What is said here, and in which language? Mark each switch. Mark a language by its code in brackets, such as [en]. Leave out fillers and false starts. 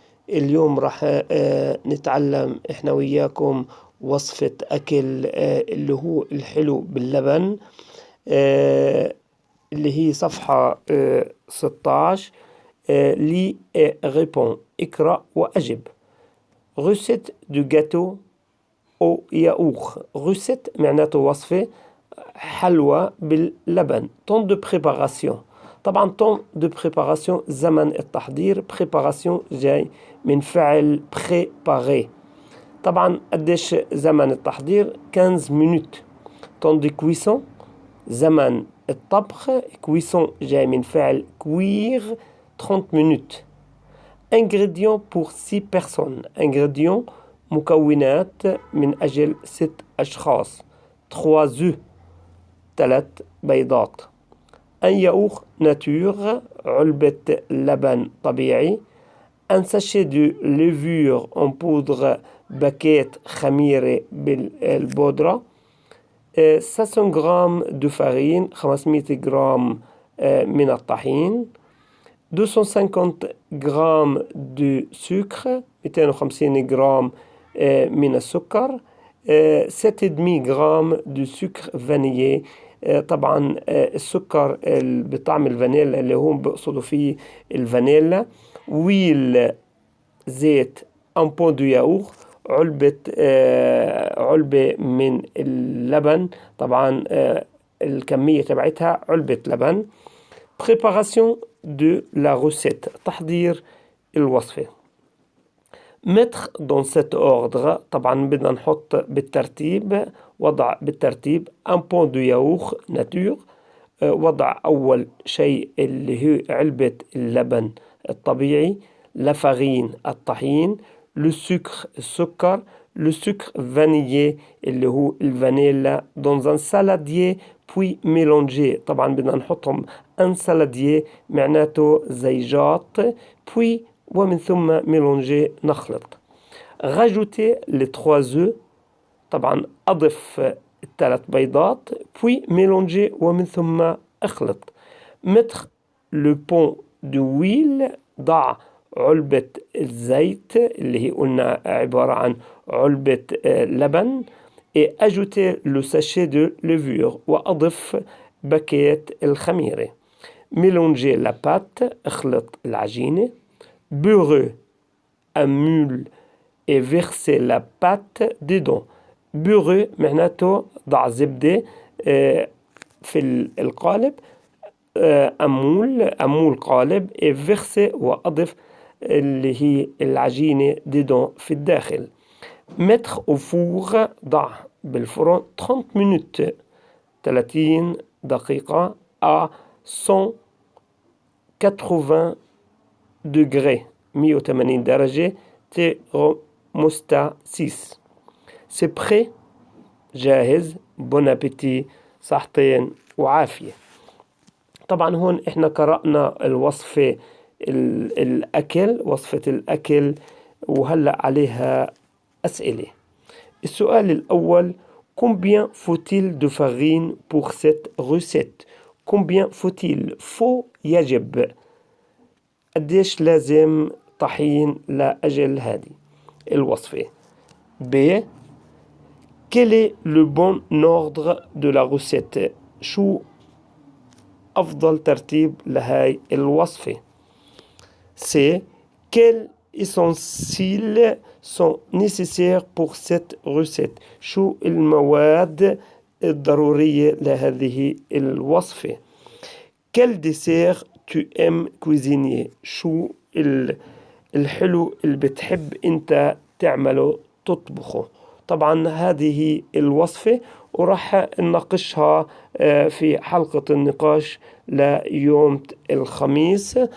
[ar] اليوم راح نتعلم احنا وياكم وصفة أكل اللي هو الحلو باللبن، اللي هي صفحة 16. لي ريبون، اقرأ وأجب. [fr] recette du gâteau au yaourt. [ar] recette معناته وصفة حلوى باللبن. [fr] temps de préparation، طبعا temps de préparation [ar] زمن التحضير. préparation جاي من فعل préparer. طبعا قديش زمن التحضير؟ [fr] 15 minutes. temps de cuisson [ar] زمن الطبخ. cuisson جاي من فعل cuire [fr] 30 minutes. ingrédients pour 6 personnes. [ar] ingrédients مكونات من أجل 6 أشخاص. [fr] 3 œufs [ar] 3 بيضات. [fr] un yaourt nature [ar] علبة لبن طبيعي. [fr] un sachet de levure en poudre [ar] باكيت خميرة بالبودرة. 500 جرام [fr] de farine [ar] 500 جرام من الطحين. 250 جرام [fr] de sucre [ar] 250 جرام من السكر. [fr] 7,5 جرام de sucre vanillé. [ar] طبعا السكر بطعم الفانيلا اللي هم بقصدوا فيه الفانيلا. ويل زيت. [fr] un pot de yaourt [ar] علبة من اللبن. طبعا الكمية تبعتها علبة لبن. [fr] préparation de la recette، [ar] تحضير الوصفة. [fr] mettre dans cet ordre، [ar] طبعا بدنا نحط بالترتيب، وضع بالترتيب. [fr] un pot de yaourt nature، [ar] وضع أول شيء اللي هي علبة اللبن الطبيعي. [fr] la farine الطحين. le sucre السكر. le sucre vanillé [ar] اللي هو الفانيلا. [fr] dans un saladier puis mélanger، [ar] طبعا بدنا نحطهم [fr] un saladier [ar] معناته زيجات. puis ومن ثم mélanger نخلط. [fr] rajouter les 3 œufs، [ar] طبعا أضف 3 بيضات. [fr] puis mélanger [ar] ومن ثم اخلط. [fr] mettre le pot de huile، [ar] ضع علبة الزيت اللي هي قلنا عبارة عن علبة لبن. [fr] et ajouter le sachet de levure، [ar] وأضف باكيت الخميرة. [fr] mélanger la pâte، [ar] اخلط العجينة. [fr] beurrer un moule et verser la pâte dedans. [ar] beurrer معناته ضع زبدة في القالب. أمول قالب. [fr] et verser [ar] وأضف اللي هي العجينة dedans في الداخل. [fr] mettre au four، [ar] ضع بالفرن [fr] 30 minutes [ar] 30 دقيقة [fr] à 180 degrés [ar] 180 درجة. [fr] thermostat 6. c'est prêt، جاهز. bon appétit، [ar] صحتين وعافية. طبعا هون احنا قرأنا الوصفة الأكل، وصفة الأكل، وهلأ عليها أسئلة. السؤال الأول: [fr] combien faut-il de farine pour cette recette؟ combien faut-il؟ faut يجب. [ar] قديش لازم طحين لأجل هذه الوصفة؟ B. [fr] quel est le bon ordre de la recette؟ [ar] شو أفضل ترتيب لهاي الوصفة؟ [fr] C. quels ustensiles sont nécessaires pour cette recette؟ [ar] شو المواد الضرورية لهذه الوصفة؟ [fr] quel dessert tu aimes cuisiner؟ [ar] شو الحلو اللي بتحب أنت تعمله تطبخه؟ طبعا هذه الوصفة وراح نناقشها في حلقة النقاش ليوم الخميس.